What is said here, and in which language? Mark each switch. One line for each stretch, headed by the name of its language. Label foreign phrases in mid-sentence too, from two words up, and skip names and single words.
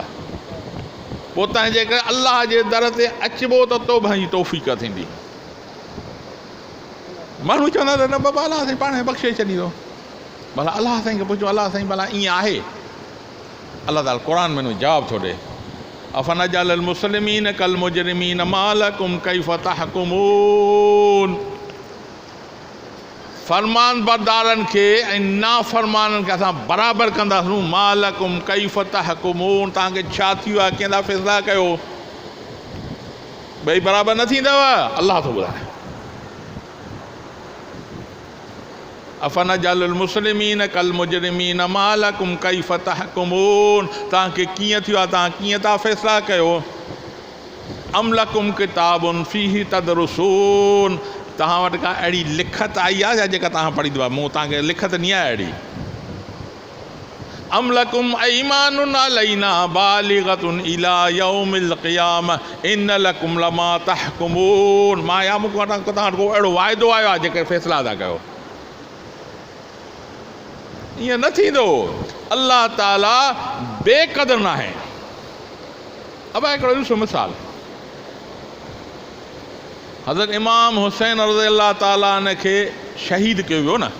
Sindhi: पोइ तंहिंजे करे अल्लाह जे दर ते अचिबो त तौबा जी तौफ़ीक़ थींदी। माण्हू चवंदा त न बाबा अलाह साईं पाण बख़्शे छॾींदो। भला अलाह साईं खे पुछो, अलाह साईं भला ईअं आहे? अलाह ताला क़ुर में जवाबु थो ॾे,
Arabic: أفنجعل المسلمين كالمجرمين ما لكم كيف تحكمون.
Sindhi: फ़रमान बरदारनि खे ऐं नाफ़रमाननि खे असां बराबरि कंदासीं।
Arabic: ما لكم كيف تحكمون,
Sindhi: तव्हांखे छा थी वियो आहे, कंहिंदा फ़ैसिला कयो? ॿई बराबरि न थींदव, अलाह थो ॿुधाए।
Arabic: أفنجعل المسلمين كالمجرمين ما لكم كيف تحكمون,
Sindhi: तव्हांखे कीअं थियो आहे, तव्हां कीअं था फ़ैसिला कयो?
Arabic: أم لكم كتاب فيه تدرسون,
Sindhi: तव्हां वटि का अहिड़ी लिखत आई आहे जेका तव्हां पढ़ींदो आहे? मूं तव्हांखे लिखत न आहे अहिड़ी।
Arabic: أم لكم أيمان علينا بالغة إلى يوم القيامة إن لكم لما تحكمون,
Sindhi: मां या मूंखां तव्हां वटि को अहिड़ो वाइदो आयो आहे जेके फ़ैसिला था कयो? ईअं न थींदो। अल्लाह ताला बेक़दर न आहे। अब हिकिड़ो ॾिसो मिसाल, हज़रत इमाम हुसैन
Arabic: رضي الله تعالى عن
Sindhi: खे शहीद कयो वियो न।